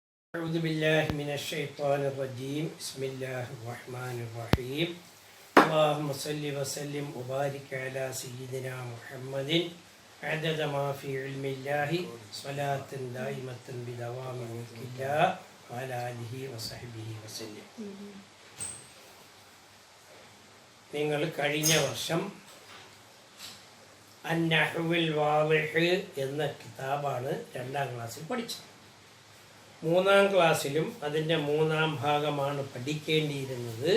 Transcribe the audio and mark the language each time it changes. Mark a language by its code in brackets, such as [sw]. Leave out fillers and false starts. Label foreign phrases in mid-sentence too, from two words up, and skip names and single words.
[ar] أعوذ بالله من الشيطان الرجيم بسم الله الرحمن الرحيم اللهم صل وسلم وبارك على سيدنا محمد عدد ما في علم الله صلاة دائمة بدوام ملك الله وعلى آله وصحبه وسلم. [ml] നിങ്ങൾ കഴിഞ്ഞ വർഷം അന്നഹ്വുൽ വാളിഹ് എന്ന കിതാബാണ് 2ാം ക്ലാസ്സിൽ പഠിച്ചത്. 3ാം ക്ലാസ്സിലും അതിൻ്റെ 3ാം ഭാഗമാണ് പഠിക്കേണ്ടിയിരുന്നത്.